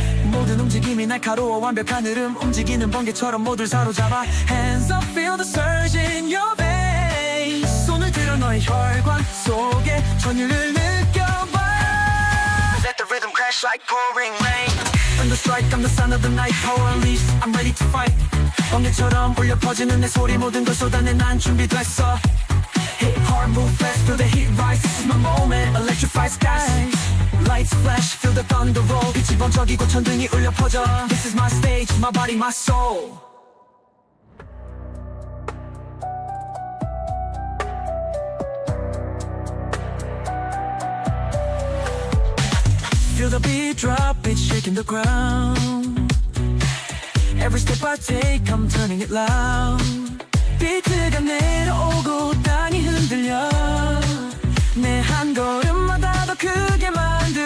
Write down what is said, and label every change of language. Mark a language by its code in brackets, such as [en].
[ko] 모든 움직임이 날카로워 완벽한 흐름 움직이는 번개처럼 모두를 사로잡아. [en] Hands up, feel the surge in your veins. [ko] 손을 들어 너의 혈관 속에 전율을 느껴봐. [en] Let the rhythm crash like pouring rain. Thunder strike, I'm the sound of the night. Power unleashed, I'm ready to fight. [ko] 번개처럼 울려 퍼지는 내 소리 모든 걸 쏟아내 난 준비됐어. [en] Hit hard, move fast, feel the heat rise. This is my moment, electrify skies. Lights flash, feel the thunder roll. [ko] 빛이 번쩍이고 천둥이 울려 퍼져. [en] This is my stage, my body, my soul. Feel the beat drop, it's shaking the ground. Every step I take, I'm turning it loud. [ko] 비트가 내려오고 땅이 흔들려 내 한 걸음마다 더 크게 말.